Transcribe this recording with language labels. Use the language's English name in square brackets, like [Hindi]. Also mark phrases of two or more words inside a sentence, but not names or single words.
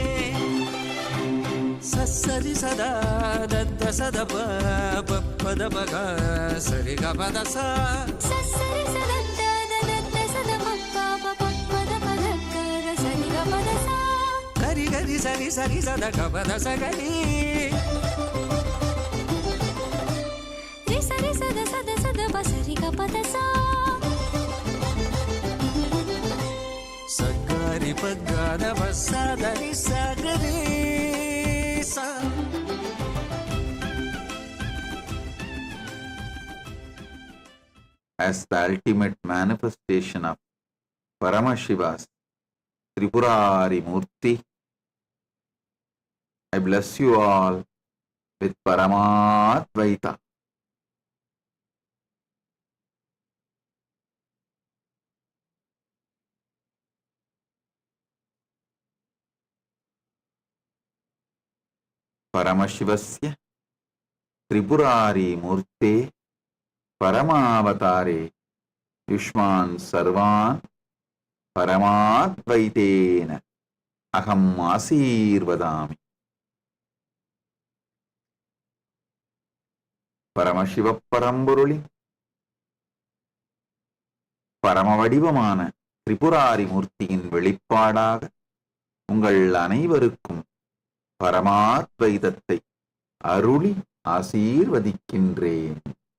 [English] சரி சதா தத்த சத பத பக சரி கபத சா சரி சத தத்த சத பத பத சரி கபத சா கரி கரி சரி சரி சத கபத சகரி ரி சரி சத சத சத பசரி கபத சா சகரி பகத வசதரி சகரி சா. As the ultimate manifestation of Paramashiva's Tripurari Murti, I bless you all with Paramadvaita. [Sanskrit] परमशिवस्य त्रिपुरारि मूर्ते परमावतारे युष्मान् सर्वान् परमाद्वैतेन अहम् आशीर्वदामि. [Tamil] பரமசிவ பரம்பொருளி பரமவடிவமான திரிபுராரி மூர்த்தியின் வெளிப்பாடாக உங்கள் அனைவருக்கும் பரமாத்வைதத்தை அருளி ஆசீர்வதிக்கின்றேன்.